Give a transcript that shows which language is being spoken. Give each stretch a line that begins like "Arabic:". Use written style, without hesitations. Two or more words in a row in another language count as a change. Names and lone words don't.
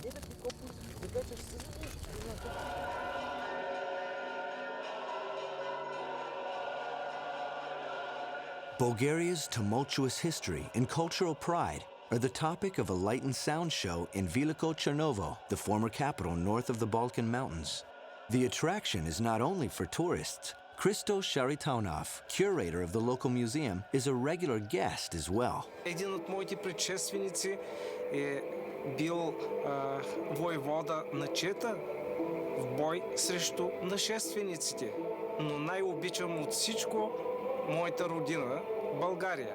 English: Bulgaria's tumultuous history and cultural pride are the topic of a light and sound show in Veliko Chernovo, the former capital north of the Balkan Mountains. The attraction is not only for tourists. Christos Sharitonov, curator of the local museum, is a regular guest as well.
Bulgarian: Един от моите предшественици е бил войвода на Чета в бой срещу нашествениците. Но най-обичам от всичко моята родина, България.